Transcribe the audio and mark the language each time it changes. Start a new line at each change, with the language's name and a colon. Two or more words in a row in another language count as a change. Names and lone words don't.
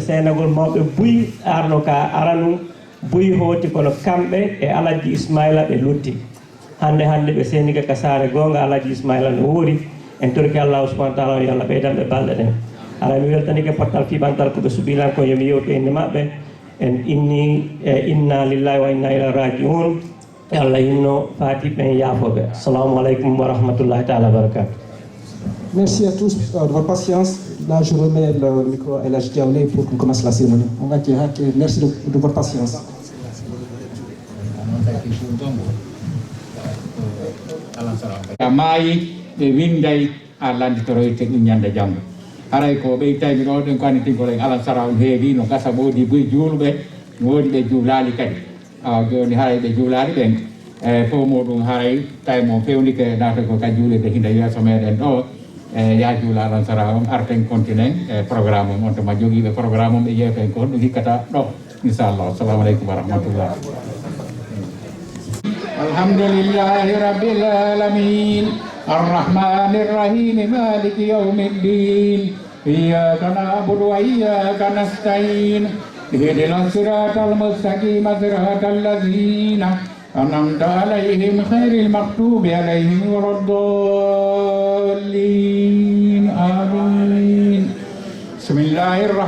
Fula: seenagol mawɓe buy arno ka aranum buy hooti kono kamɓe e Alaji Ismaila ɓe lutti hande ɓe seeniga ka saare gonga Alaji Ismaila no woori en torki
Arabic: الله سبحانه وتعالى
Fula: yo Allah ɓeydanɓe balɗe ɗen ara mi weltanike portal fiɓantal koɓe suɓilanko yomi yewtu inde maɓɓe en inni
Arabic: إنا لله وإنا إليه راجعون
Fula: Allah hinno faati ɓen yaafoɓe
Arabic: السلام عليكم ورحمة الله تعالى وبركاته.
French: Merci à tous de votre patience. Là, je remets le micro à El Hadj Diawlé pour qu'on commence la cérémonie. Merci de votre patience.
Fula: Maayi ɓe winday a landitoroyte ɗum ñande janngo haray ko ɓeytaymi ɗo ɗen ko annitingol en alansara on heewi no gasa woodi boyi juuluɓe no woodi ɓe juulaali kadi joni haray ɓe juulaali ɓen fof muɗum haray tawi mo fewnike naata ko kadi juulirde hinde yeeso meɗen ɗo ya juula alansara on arten continen programme on to ma jogiiɓe programme on ɓe ƴeewten ko ɗum hikkata ɗo inchallah
Arabic: السلام عليكم ورحمة الله. الحمد لله رب العالمين الرحمن الرحيم مالك يوم الدين إياك نعبد وإياك نستعين اهدنا الصراط المستقيم صراط الذين أنعمت عليهم غير المغضوب عليهم ولا الضالين آمين.